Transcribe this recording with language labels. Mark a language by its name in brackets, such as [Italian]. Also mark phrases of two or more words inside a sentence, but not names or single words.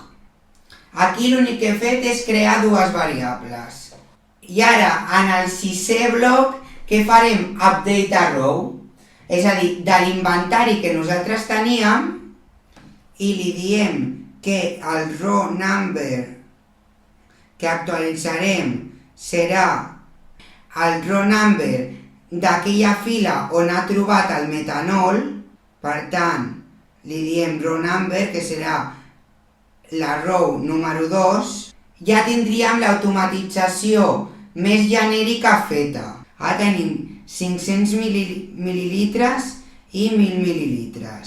[Catalan] Aquí l'únic que he fet és crear dues variables. I ara, en el sisè bloc, què farem? [English] Update a row. [Catalan] És a dir, de l'inventari que nosaltres teníem, i li diem que el [English] row number [Catalan] que actualitzarem serà el [English] row number [Catalan] d'aquella fila on ha trobat el metanol. Per tant, li diem [English] row number, [Catalan] que serà la row número 2. Ja tindríem l'automatització més genèrica feta. Ara tenim 500 mil·lilitres i 1.000 mil·lilitres.